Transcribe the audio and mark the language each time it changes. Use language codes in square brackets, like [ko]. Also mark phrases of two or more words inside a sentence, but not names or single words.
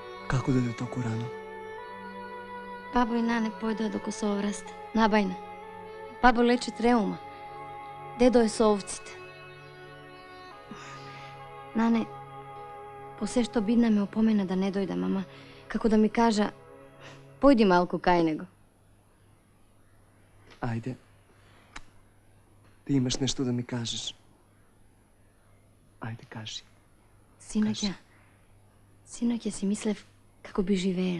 [mk] Како дође току рано? Бабо и нане појду до Косоврасте, набајна. Бабо лечи треума. Дедо је совците. Nane, по све што бидна ме опомена да не дојда, мама, како да ми кажа, појди малку кај него. Ajde. Ти имаш нешто да ми кажеш. Ајде, кажи. Синок ја си мислев како би живеле.